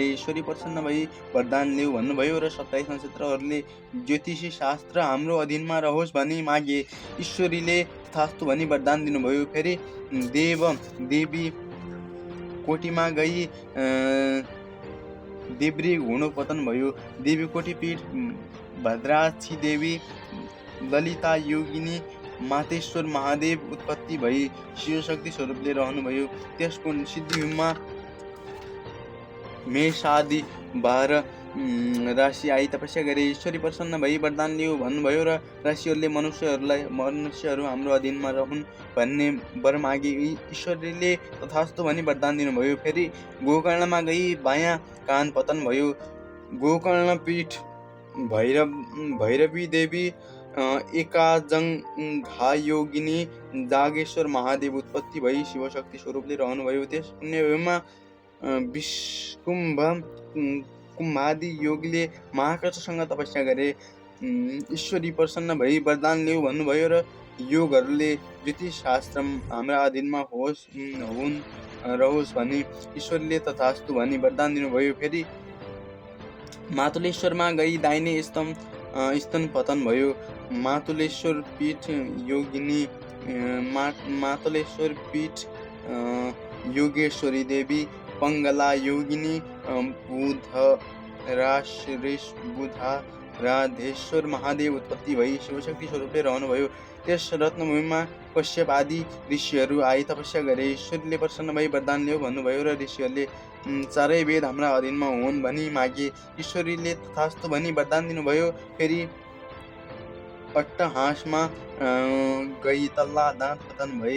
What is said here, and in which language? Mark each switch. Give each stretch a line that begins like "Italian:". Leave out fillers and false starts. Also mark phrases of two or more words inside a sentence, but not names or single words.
Nepali: ईश्वरी प्रसन्न भई वरदान लेऊ भन्नुभयो र 27 नक्षत्रहरूले ज्योतिषी शास्त्र हाम्रो अधीनमा रहोस् भनी मागे। ईश्वरीले तथास्तु भनी वरदान दिनुभयो। फेरि देवी कोटीमा गई देब्री घुँडो पतन भयो। देवी कोटी पीठ भद्राक्षी देवी ललिता योगिनी मातेश्वर महादेव उत्पत्ति भई शिवशक्ति स्वरूपले रहनुभयो। त्यसको सिद्धिमा मेषादि 12 राशि आई तपस्या गरे। ईश्वरी प्रसन्न भई वरदान लियो भन्नुभयो र राशिहरूले मनुष्यहरू हाम्रो अधीनमा रहन् भन्ने वर मागे। ईश्वरले तथास्तु भनी वरदान दिनुभयो। फेरि गोकर्णमा गई बायाँ कान पतन भयो। गोकर्ण पीठ भैरवी देवी एकाजङ्घा योगिनी जागेश्वर महादेव उत्पत्ति भई शिवशक्ति स्वरूपले रहनुभयो। त्यस पुण्यभूमिमा विष्कुम्भ कुम्भादि योगले महाकर्षसँग तपस्या गरे। ईश्वरी प्रसन्न भई वरदान लिऊ भन्नुभयो र योगहरूले ज्योतिष शास्त्र हाम्रा अधीनमा रहोस् भनी ईश्वरले तथास्तु भनी वरदान दिनुभयो। फेरि मातुलेश्वरमा गई दाहिने स्तन पतन भयो। मातुलेश्वर पीठ योगिनी मातुलेश्वर पीठ योगेश्वरी देवी पङ्गला योगिनी बुधराधेश्वर महादेव उत्पत्ति भई शिवशक्ति स्वरूपले रहनुभयो। त्यस रत्नभूमिमा कश्यप आदि ऋषिहरू आई तपस्या गरे। ईश्वरले प्रसन्न भई वरदान लियो भन्नुभयो र ऋषिहरूले चारै वेद हाम्रा अधीनमा हुन् भनी मागे। ईश्वरीले तथास्तु भनी वरदान दिनुभयो। फेरि अट्टहासमा गई तल्ला दाँत पतन भए।